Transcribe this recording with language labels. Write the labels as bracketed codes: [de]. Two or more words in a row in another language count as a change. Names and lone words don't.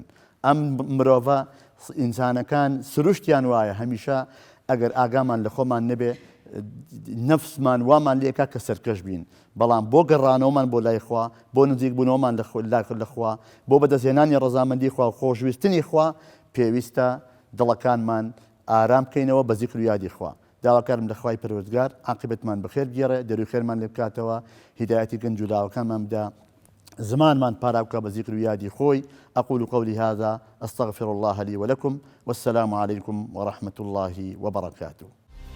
[ckb] ئەم مرۆڤە ئینسانەکان سروشتیان وایە هەمیشە ئەگەر ئاگامان لە خۆمان نەبێ، نەفسمان وامان لێکا کە سەرکەش بین، بەڵام بۆ گەڕانەوەمان بۆ لای خوا، بۆ نزیک بوونەوەمان لە خوا، بۆ بەدەستهێنانی ڕەزامەندی خوا و خۆشویستنی خوا، پێویستە دڵەکانمان ئارام بکەینەوە بە زیکر و یادی خوا. داواکارم لە خوای پەروەردگار عاقبەتمان بەخێر بگێڕێ، دەروی خێرمان لێ بکاتەوە، هیدایەتی گەنج و داواکانمان بدە، زمانمان پاراوکە بە زیکر و یادی خۆی. [ar] أقول قولي هذا أستغفر الله لي ولكم، والسلام عليكم ورحمة الله وبركاته.